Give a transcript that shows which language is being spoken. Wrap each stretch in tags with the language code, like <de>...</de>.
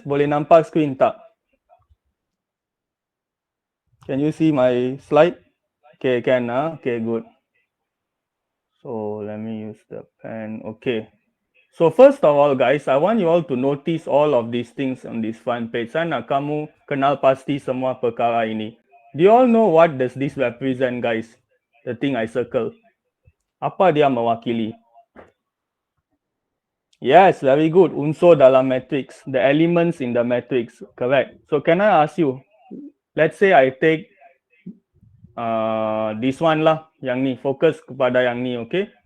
<ms>Boleh nampak screen tak?</ms> <en>Can you see my slide? Okay, can. Okay, good. So let me use the pen. Okay. So first of all, guys, I want you all to notice all of these things on this front page.</en> <ms>Saya nak kamu kenal pasti semua perkara ini.</ms> <en>Do you all know what does this represent, guys? The thing I circle.</en> <ms>Apa dia mewakili?</ms> <en>Yes, very good.</en> <ms>Unsur dalam matrix,</ms> <en>the elements in the matrix, correct. So can I ask you, let's say I take this one lah,</en> <ms>yang ni, fokus kepada yang ni,</ms> <en>okay?</en>